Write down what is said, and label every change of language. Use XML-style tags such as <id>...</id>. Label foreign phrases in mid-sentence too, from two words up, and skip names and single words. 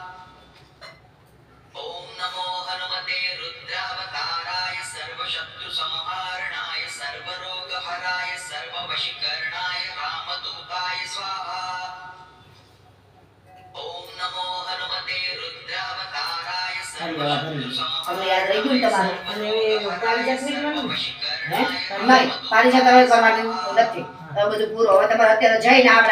<sa>ओम नमो हनुमते रुद्रावताराय सर्वशत्रुसंहारणाय सर्वरोगहराय सर्ववशीकरणाय रामदूताय स्वाहा ओम नमो हनुमते रुद्रावताराय</sa> <gu>તમને યાદ રહી ગયું ને તમારું? અને એ પારિજાત નહીં કરવાનું ને? હે? નહીં, પારિજાત હવે કરવાનું નથી. હવે બધું પૂરું. હવે તમારે અત્યારે જઈને આપણે</gu>